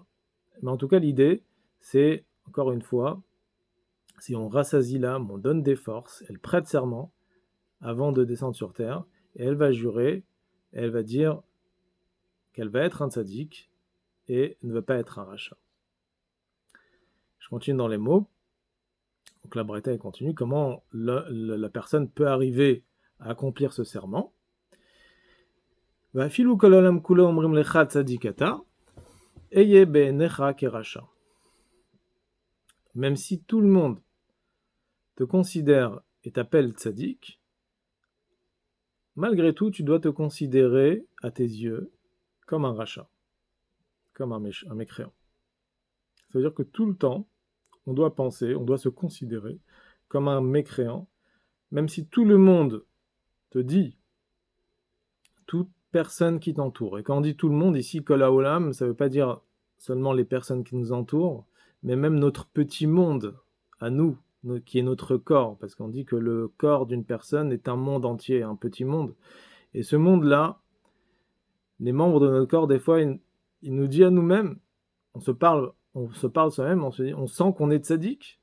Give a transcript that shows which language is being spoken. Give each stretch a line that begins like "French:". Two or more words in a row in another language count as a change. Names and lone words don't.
French: Mais en tout cas, l'idée, c'est, encore une fois, si on rassasie l'âme, on donne des forces, elle prête serment avant de descendre sur terre, et elle va jurer, et elle va dire qu'elle va être un tzaddik et ne va pas être un rachat. Je continue dans les mots. Donc la Braïta elle continue. Comment la personne peut arriver à accomplir ce serment?
Hebrew: ואפילו כל העולם כולו אומרים לך צדיק אתה, היה בעיניך כרשע.
French: Même si tout le monde te considère et t'appelle tzaddik, malgré tout, tu dois te considérer à tes yeux comme un rachat, comme un mécréant. Ça veut dire que tout le temps, on doit penser, on doit se considérer comme un mécréant, même si tout le monde te dit, toute personne qui t'entoure. Et quand on dit tout le monde, ici,
Hebrew: כל העולם,
French: ça ne veut pas dire seulement les personnes qui nous entourent, mais même notre petit monde, à nous, qui est notre corps, parce qu'on dit que le corps d'une personne est un monde entier, un petit monde. Et ce monde-là, les membres de notre corps, des fois, il nous dit à nous-mêmes, on se parle soi-même, on sent qu'on est tzaddik.